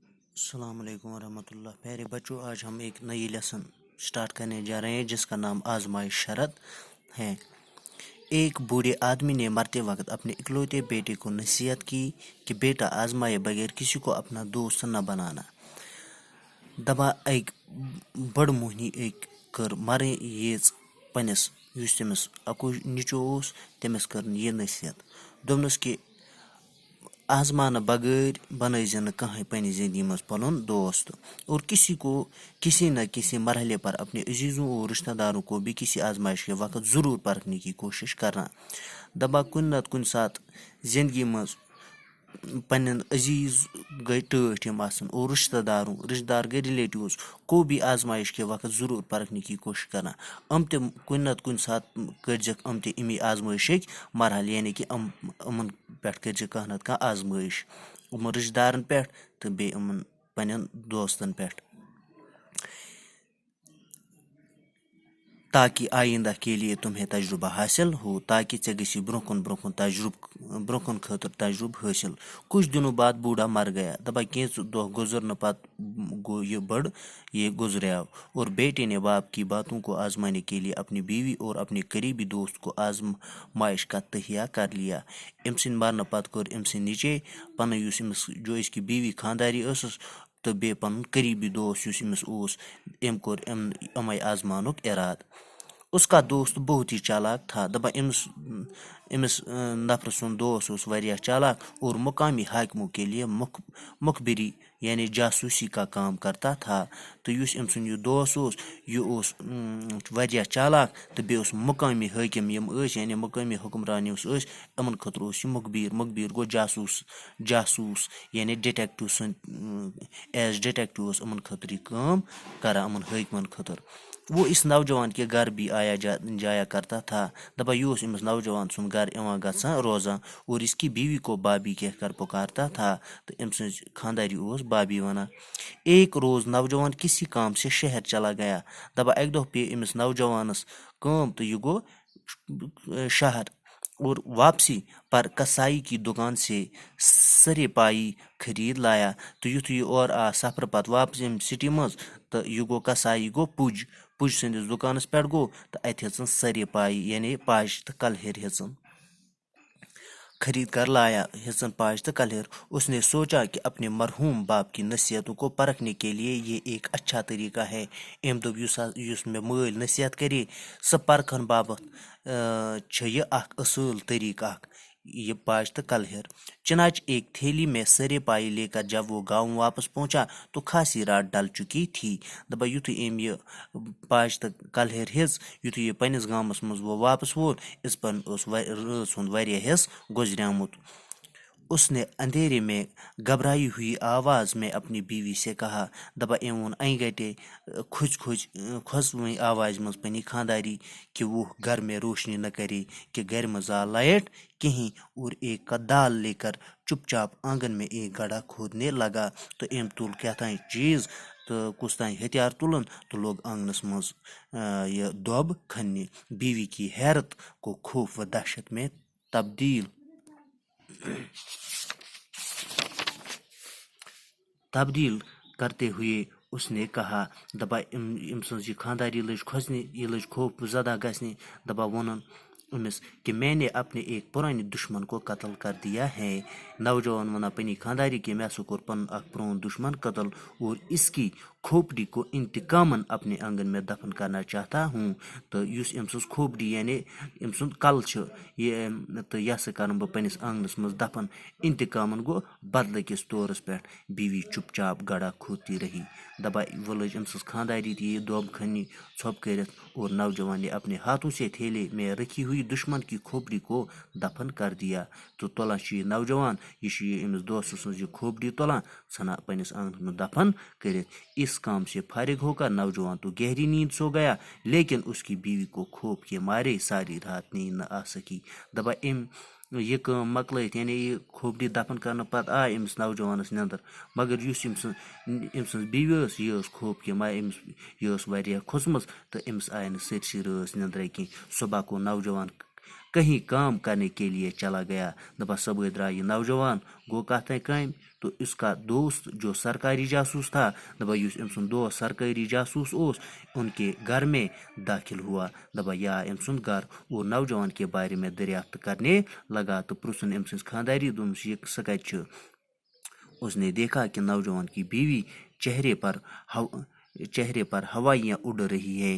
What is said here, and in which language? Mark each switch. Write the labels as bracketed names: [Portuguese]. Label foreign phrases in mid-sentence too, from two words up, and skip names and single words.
[Urdu] السلام علیکم ورحمۃ اللہ. پیارے بچوں، آج ہم ایک نئی [English] lesson start [Urdu] کرنے جا رہے ہیں جس کا نام آزمائش شرط ہے. ایک بوڑھے آدمی نے مرتے وقت اپنے اکلوتے بیٹے کو نصیحت کی کہ بیٹا، آزمائے بغیر کسی کو اپنا دوست نہ بنانا. [Kashmiri] دبا اک بڑ موہنی کر مرن ییژ پنس یس تٔمس اکوے نیٚچو اوس تٔمِس کٔرٕن یہِ نصیحت. دوٚپنَس کہ آزمانے بغیر بنٲیزِ نہٕ کٕہٕنۍ پنٛنہِ زندگی منٛز پنُن دوست. [Urdu] اور کسی کو کسی نہ کسی مرحلے پر اپنے عزیزوں اور رشتہ داروں کو بھی کسی آزمائش کے وقت ضرور پرکھنے کی کوشش کرنا. [Kashmiri] دپان کُنہِ نتہٕ کُنہِ ساتہٕ زندگی منٛز پنٛنٮ۪ن عزیز گٔے ٹٲٹھۍ یِم آسان [Urdu] اور رشتہ دار گٔے رِلیٹِوز کو بھی آزمائش کے وقت ضرور پرکھنے کی کوشش کرنا. [Kashmiri] یِم تہِ کُنہِ نتہٕ کُنہِ ساتہٕ کٔرزٮ۪کھ یِم تہِ امی آزمٲیشٕکۍ مرحلہٕ، یعنی کہِ یِمن پٮ۪ٹھ کٔرزِ کانٛہہ نتہٕ کانٛہہ آزمٲیش، یِمن رشتہٕ دارن پٮ۪ٹھ تہٕ بیٚیہِ یِمن پنٛنٮ۪ن دوستن پٮ۪ٹھ، [Urdu] تاکہ آئندہ کے لیے تمہیں تجربہ حاصل ہو، تاکہ [Kashmiri] ژےٚ گژھی برونٛہہ کُن خٲطرٕ تجربہٕ حٲصل. [Urdu] کچھ دنوں بعد بوڑھا مر گیا. [Kashmiri] دپان کینٛژٕ دۄہ گُزرنہٕ پتہٕ گوٚو یہ گزریاو [Urdu] اور بیٹے نے باپ کی باتوں کو آزمانے کے لیے اپنی بیوی اور اپنے قریبی دوست کو آزمائش کا تہیہ کر لیا. [Kashmiri] أمۍ سٕنٛدِ مرنہٕ پتہٕ کٔر أمۍ سٕنٛدۍ نیٚچے پنٕنۍ یُس أمِس کی بیوی خانداری ٲسٕس تہٕ بیٚیہِ پنُن قریبی دوست یُس أمِس اوس، أمۍ کوٚر یِمے آزمانُک ارادٕ. [Urdu] اس کا دوست بہت ہی چالاک تھا. [Kashmiri] دپان أمِس نفرٕ سُنٛد دوست اوس واریاہ چالاک [Urdu] اور مقامی حاکموں کے لیے مخبری یعنی جاسوسی کا کام کرتا تھا. [Kashmiri] تہٕ یُس أمۍ سُنٛد یہِ دوست اوس یہِ اوس واریاہ چالاک تہٕ بیٚیہِ اوس مقٲمی حٲکم یِم ٲسۍ یعنی مقٲمی حکمران یُس ٲسۍ یِمن خٲطرٕ اوس یہِ مخبیر گوٚو جاسوٗس یعنی ڈِٹیکٹِو سٕنٛدۍ [English] as detective [Kashmiri] اوس یِمن خٲطرٕ یہِ کٲم کران یِمن حٲکمن خٲطرٕ. [Urdu] وہ اس نوجوان کے گھر بھی آیا جایا کرتا تھا. [Kashmiri] دپان یہِ اوس أمِس نوجوان سُنٛد گھر یِوان گژھان روزان [Urdu] اور اس کی بیوی کو بابی کہہ کر پکارتا تھا. [Kashmiri] تہٕ أمۍ سٕنٛز خانداری اوس بابی ونان. [Urdu] ایک روز نوجوان کسی کام سے شہر چلا گیا. [Kashmiri] دپان اکہِ دۄہ پیٚیہِ أمِس نوجوانس کٲم تہٕ یہِ گوٚو شہر [Urdu] اور واپسی پر کسائی کی دکان سے سرے پائی خرید لایا. [Kashmiri] تہٕ یُتھُے یہِ اورٕ آو سفرٕ پتہٕ واپس ییٚمہِ سٹی منٛز تہٕ یہِ گوٚو کسایی گوٚو پُج سٕنٛدِس دُکانس پٮ۪ٹھ گوٚو تہٕ اتہِ ہیژٕن سرے پائی یعنی پاش تہٕ کلہر ہیژٕن [Urdu] خرید کر لایا [Kashmiri] پاش تہٕ کلہر. [Urdu] اس نے سوچا کہ اپنے مرحوم باپ کی نصیحتوں کو پرکھنے کے لیے یہ ایک اچھا طریقہ ہے. [Kashmiri] أمۍ دوٚپ یُس مےٚ مٲلۍ نصیحت کرے سۄ پرکھن باپتھ چھےٚ یہِ اکھ اصۭل طریقہٕ اکھ، یہ پاش تہٕ کلہر. [Urdu] چنانچہ ایک تھیلی میں سرے پائی لے کر جب وہ گاؤں واپس پہنچا تو خاصی رات ڈل چکی تھی. [Kashmiri] دپان یُتھُے أمۍ یہِ پاش تہٕ کلہر ہیژ، یُتھُے یہِ پننِس گامس منٛز واپس ووت، یِژ پھِر اوس رٲژ ہُنٛد واریاہ حصہٕ گُزریومُت. [Urdu] اس نے اندھیرے میں گھبرائی ہوئی آواز میں اپنی بیوی سے کہا. [Kashmiri] دپان أمۍ ووٚن انہِ گٹے کھوژوٕنۍ آوازِ منٛز پننہِ خانداری [Urdu] کہ وہ گھر میں روشنی نہ کرے، کہ گھر میں زال لائٹ کہیں، اور ایک کدال لے کر چپ چاپ آنگن میں ایک گڑھا کھودنے لگا. [Kashmiri] تو أمۍ تُل کیٛاہتانۍ چیٖز تہٕ کُس تانۍ ہتھیار تُلُن تہٕ لوگ آنگنس منٛز یہِ دۄب کھننہِ. [Urdu] بیوی کی حیرت کو خوف و دہشت میں تبدیل کرتے ہوئے اس نے کہا. [Kashmiri] دپان أمۍ سٕنٛز یہِ خانداری لٔج کھۄژنہِ، یہِ لٔج خوف زدہ گژھنہِ. دپان ووٚنُن أمِس [Urdu] کہ میں نے اپنے ایک پرانے دشمن کو قتل کر دیا ہے. [Kashmiri] نوجوان ونان پننہِ خانداری کہ مےٚ ہسا کوٚر پنُن اکھ پرون دشمن قتل [Urdu] اور اس کی کھوپڑی کو انتقامن اپنے آنگن میں دفن کرنا چاہتا ہوں. [Kashmiri] تہٕ یُس أمۍ سٕنٛز کھوپڑی یعنی أمۍ سُنٛد کلہٕ چھُ تہٕ یہِ ہسا کرن بہٕ پننِس آنگنس منٛز دفن انتقامن گوٚو بدلہٕ کِس طورس پٮ۪ٹھ. [Urdu] بیوی چپ چاپ گڑھا کھودتی رہی. [Kashmiri] دپان وہ لٔج أمۍ سٕنٛز خانداری تہِ یہِ دۄب کھننہِ ژھۄپہٕ کٔرِتھ [Urdu] اور نوجوان نے اپنے ہاتھوں سے تھیلے میں رکھی ہوئی دشمن کی کھوپڑی کو دفن کر دیا. [Kashmiri] تہٕ تُلان چھُ یہِ نوجوان یہِ چھُ یہِ أمِس دوستہٕ سٕنٛز یہِ کھوپڑی تُلان ژھٕنان پننِس آنگنس منٛز دفن کٔرِتھ. [Urdu] اس کام سے فارغ ہو کر نوجوان تو گہری نیند سو گیا لیکن اس کی بیوی کو خوف کے مارے ساری رات نیند نہ آ سکی. [Kashmiri] دپان أمۍ یہِ کٲم مۄکلٲیِتھ یعنی یہِ کھوپڑی دفن کرنہٕ پتہٕ آے أمِس نوجوانس نٮ۪نٛدٕر، مگر یُس أمۍ سٕنٛز بیوی ٲس یہِ ٲس [Urdu] خوف کے مارے [Kashmiri] یہِ ٲس واریاہ کھٔژمٕژ تہٕ أمِس آے نہٕ سٲرسٕے رٲژ نٮ۪نٛدرے کینٛہہ. [Urdu] صبح کو نوجوان کہیں کام کرنے کے لیے چلا گیا. [Kashmiri] دپان صبح درا یہ نوجوان گو کت تین کام [Urdu] تو اس کا دوست جو سرکاری جاسوس تھا [Kashmiri] دپان یس ام سند دوست سرکاری جاسوس اوس [Urdu] ان کے گھر میں داخل ہوا. [Kashmiri] دپان یہ آو ام سند گھر [Urdu] اور نوجوان کے بارے میں دریافت کرنے لگا [Kashmiri] تو پرژھن ام سٕنٛز خانداری دوٚپمَس یہ سُہ کتہِ چھُ. [Urdu] اس نے دیکھا کہ نوجوان کی بیوی چہرے پر ہوائیاں اڑ رہی ہے.